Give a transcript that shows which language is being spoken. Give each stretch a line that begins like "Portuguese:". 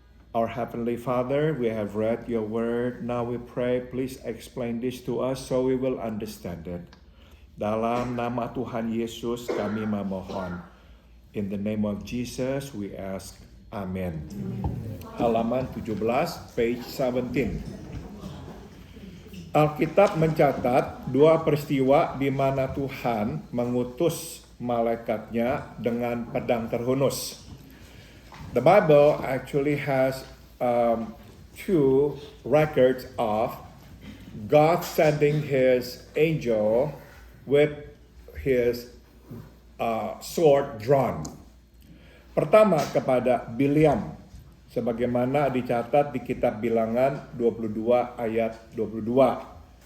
English: Our Heavenly Father, we have read your word. Now we pray, please explain this to us so we will understand it.
Indonesian: Dalam nama Tuhan Yesus kami memohon.
English: In the name of Jesus we ask.
Indonesian: Amen. Halaman 17,
English: page 17.
Indonesian: Alkitab mencatat 2 peristiwa di mana Tuhan mengutus malaikatnya dengan pedang terhunus.
English: The Bible actually has 2 records of God sending His angel with His sword drawn.
Indonesian: Pertama kepada Bileam, sebagaimana dicatat di kitab Bilangan 22 ayat 22.